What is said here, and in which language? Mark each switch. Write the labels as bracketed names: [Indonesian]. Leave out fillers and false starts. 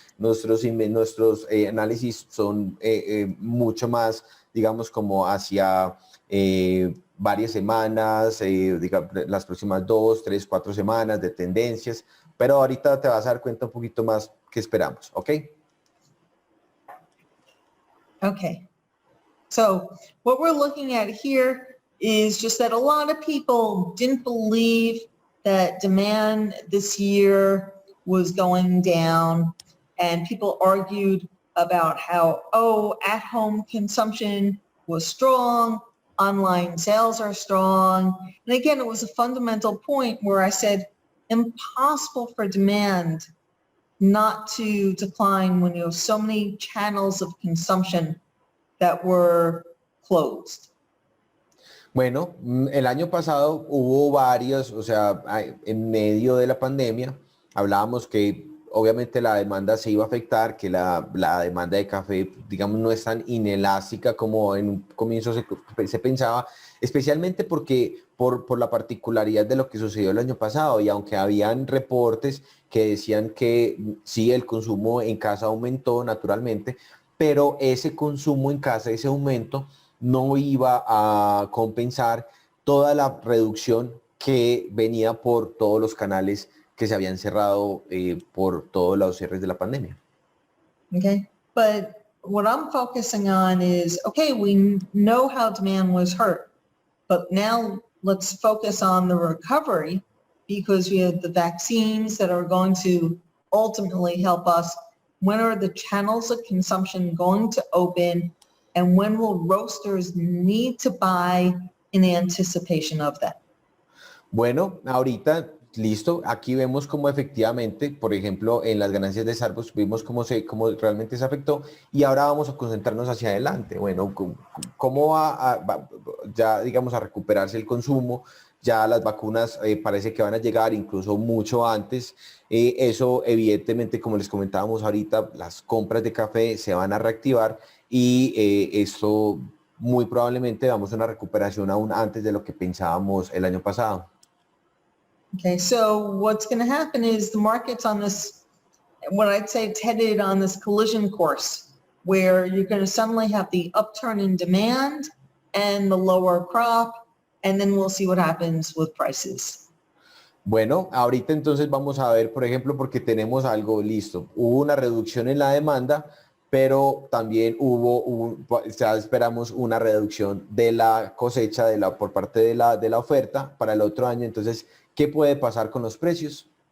[Spanish] Nuestros análisis son mucho más, digamos, como hacia varias semanas, digamos, las próximas 2, 3, 4 semanas de tendencias, pero ahorita te vas a dar cuenta un poquito más qué esperamos, ¿ok? [English] Okay. So what we're looking at here is just that a lot of people didn't believe that demand this year was going down, and people argued about how, oh, at-home consumption was strong, online sales are strong. And again, it was a fundamental point where I said, impossible for demand not to decline when you have so many channels of consumption that were closed. [Spanish] Bueno, el año pasado hubo varios, o sea, en medio de la pandemia, hablábamos que obviamente la demanda se iba a afectar, que la demanda de café, digamos, no es tan inelástica como en un comienzo se pensaba, especialmente porque por la particularidad de lo que sucedió el año pasado, y aunque habían reportes que decían que sí, el consumo en casa aumentó naturalmente, pero ese consumo en casa, ese aumento, no iba a compensar toda la reducción que venía por todos los canales que se habían cerrado por todos los cierres de la pandemia. [English] Okay, but what I'm focusing on is, okay, we know how demand was hurt, but now let's focus on the recovery, because we have the vaccines that are going to ultimately help us. When are the channels of consumption going to open, and when will roasters need to buy in anticipation of that? [Spanish] Bueno, ahorita, listo, aquí vemos cómo efectivamente, por ejemplo, en las ganancias de Starbucks vimos cómo realmente se afectó, y ahora vamos a concentrarnos hacia adelante. Bueno, ¿cómo ya digamos a recuperarse el consumo, ya las vacunas parece que van a llegar incluso mucho antes. Eso evidentemente, como les comentábamos ahorita, las compras de café se van a reactivar y esto muy probablemente vamos a una recuperación aún antes de lo que pensábamos el año pasado. [English] Okay, so what's going to happen is the market's on this, what I'd say it's headed on this collision course, where you're going to suddenly have the upturn in demand and the lower crop, and then we'll see what happens with prices. [Spanish] Bueno, ahorita entonces vamos a ver, por ejemplo, porque tenemos algo listo. Hubo una reducción en la demanda, pero también ya esperamos una reducción de la cosecha por parte de la oferta para el otro año. Entonces, ¿qué puede pasar con los precios?